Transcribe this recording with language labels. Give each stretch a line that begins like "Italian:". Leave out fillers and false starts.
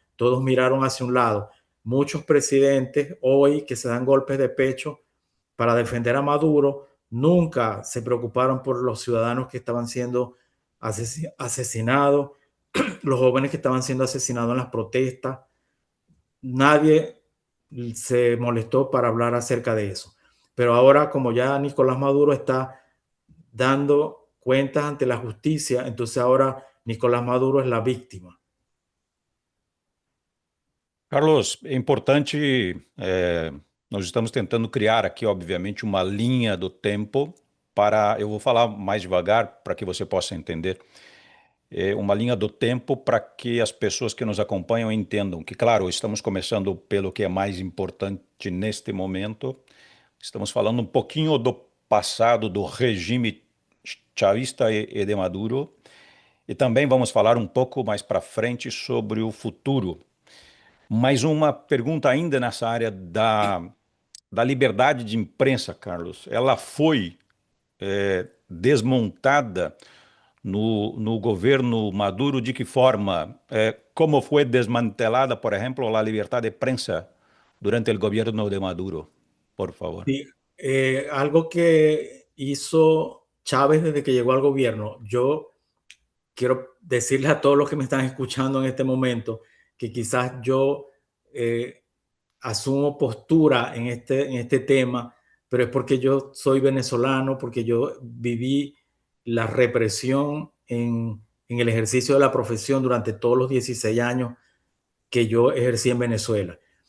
Spanish: Todos miraron hacia un lado. Muchos presidentes hoy que se dan golpes de pecho para defender a Maduro nunca se preocuparon por los ciudadanos que estaban siendo asesinados, los jóvenes que estaban siendo asesinados en las protestas. Nadie se molestó para hablar acerca de eso. Pero ahora, como ya Nicolás Maduro está dando cuentas ante la justicia, entonces ahora Nicolás Maduro es la víctima.
Portuguese: Carlos, é importante, nós estamos tentando criar aqui, obviamente, uma linha do tempo para, eu vou falar mais devagar para que você possa entender, uma linha do tempo para que as pessoas que nos acompanham entendam que, claro, estamos começando pelo que é mais importante neste momento, estamos falando um pouquinho do passado do regime chavista e de Maduro, e também vamos falar um pouco mais para frente sobre o futuro. Mais uma pergunta ainda nessa área da liberdade de imprensa, Carlos. Ela foi desmontada no governo Maduro, de que forma? Como foi desmantelada, por exemplo, a liberdade de prensa durante o governo de Maduro? Por favor.
Spanish: Sí, algo que hizo Chávez desde que llegó al gobierno, yo quiero decirles a todos los que me están escuchando en este momento que quizás yo eh, asumo postura en este tema, pero es porque yo soy venezolano, porque yo viví la represión en el ejercicio de la profesión durante todos los 16 años que yo ejercí en Venezuela.